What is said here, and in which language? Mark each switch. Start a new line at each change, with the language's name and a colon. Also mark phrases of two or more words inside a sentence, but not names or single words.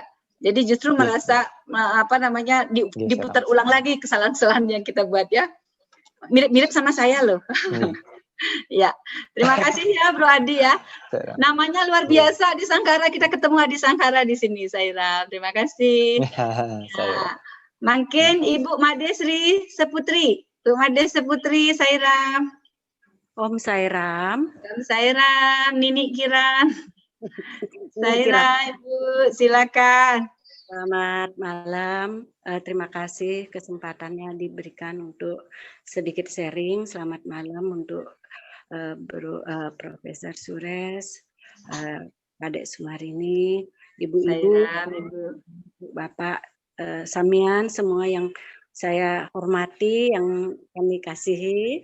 Indonesian: Jadi justru merasa diputar ulang lagi kesalahan-kesalahan yang kita buat ya. Mirip-mirip sama saya loh. Ya, terima kasih ya Bro Adi ya. Namanya luar biasa Adi Sangkara, kita ketemu Adi Sangkara di sini, Sairam. Terima kasih. Ya. Mungkin Ibu Madesri Seputri. Bu Mades Seputri, Sairam. Om Sairam. Om Sairam, Nini Kiran. Sairam, Ibu, silakan. Selamat malam. Terima kasih kesempatannya diberikan untuk sedikit sharing. Selamat malam untuk Profesor Sures, Adik Sumarini, Ibu-ibu, Bapak Samian, semua yang saya hormati, yang kami kasihi.